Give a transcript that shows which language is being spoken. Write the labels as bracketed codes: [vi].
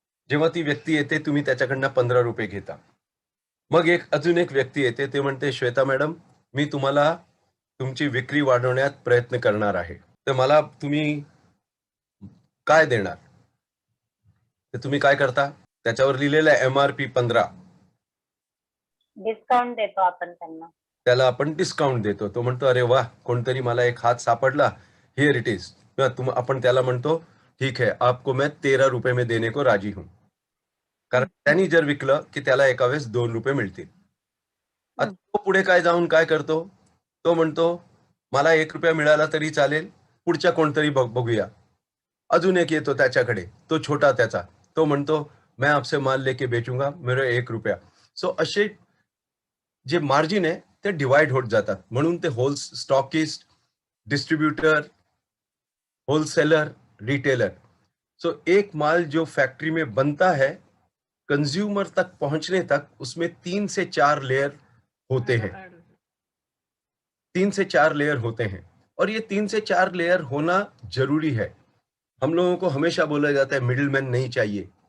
[mr] जेव्हा ती व्यक्ती येते तुम्ही त्याच्याकडनं 15 रुपये घेता. मग अजून एक व्यक्ती येते, ते म्हणते श्वेता मॅडम, मी तुम्हाला तुमची विक्री वाढवण्यात प्रयत्न करणार आहे, तर मला तुम्ही काय देणार? तर तुम्ही काय करता? त्याच्यावर लिहिलेलं आहे MRP 15. डिस्काउंट देतो आपण त्यांना. त्याला आपण डिस्काउंट देतो. तो म्हणतो अरे वा, कोणतरी मला एक हात सापडला, [en] Here it is. [mr] आपण त्याला म्हणतो [hi] ठीक है, आपको मैं 13 रुपये में देने को राजी हूं. [mr] कारण त्यांनी जर विकलं की त्याला एका वेळेस 2 रुपये मिळतील. आता तो पुढे काय जाऊन काय करतो? तो म्हणतो मला 1 रुपया मिळाला तरी चालेल, पुढच्या कोणतरी बघूया. अजून एक येतो त्याच्याकडे, तो छोटा त्याचा, तो म्हणतो [hi] मैं आपसे माल लेके बेचूंगा, मेरा 1 रुपया. [mr] सो असे जे मार्जिन आहे ते डिवाइड होत जातात. म्हणून ते stockist, distributor, wholesaler, retailer. [hi] सो एक माल जो फैक्ट्री में बनता है, कंज्यूमर तक पहुंचने तक उसमें 3 से 4 लेयर होते हैं. 3 से 4 लेयर होते हैं, और ये 3 से 4 लेयर होना जरूरी है. हम लोगों को हमेशा बोला जाता है मिडिलमैन नहीं चाहिए.